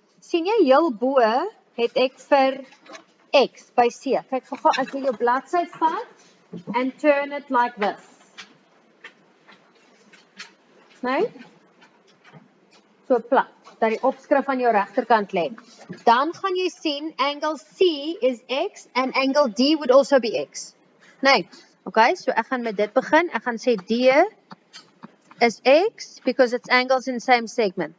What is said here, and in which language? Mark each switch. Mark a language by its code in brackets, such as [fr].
[af] Sien jy heel bo het ek vir x by c. Kyk gou as jy jou bladsy vat [en] and turn it like this. [af] Nee? So plat, dat die opskrif aan jou regterkant lê. Dan gaan jy sien [en] angle C is x and angle D would also be x. Nee. [af] Okay, so ek gaan met dit begin. Ek gaan sê D is x [en] because it's angles in same segment.